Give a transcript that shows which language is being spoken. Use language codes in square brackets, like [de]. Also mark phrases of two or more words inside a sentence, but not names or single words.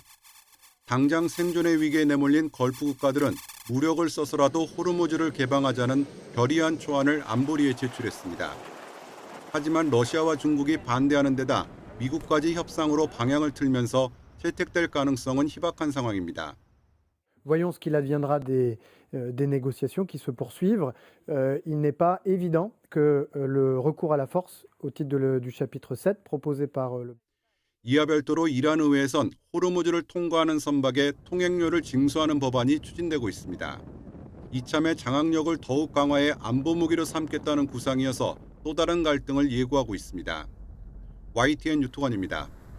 [ko] 당장 생존의 위기에 내몰린 걸프 국가들은 무력을 써서라도 호르무즈를 개방하자는 결의안 초안을 안보리에 제출했습니다. 하지만 러시아와 중국이 반대하는 데다 미국까지 협상으로 방향을 틀면서 채택될 가능성은 희박한 상황입니다. [fr] Voyons ce qu'il adviendra des négociations qui se poursuivent. Il n'est pas évident que le recours à la force au titre du chapitre 7 proposé par le [ko] 이와 별도로 이란 의회에선 호르무즈를 통과하는 선박의 통행료를 징수하는 법안이 추진되고 있습니다. 이참에 장악력을 더욱 강화해 안보 무기로 삼겠다는 구상이어서 또 다른 갈등을 예고하고 있습니다. YTN 유튜관입니다.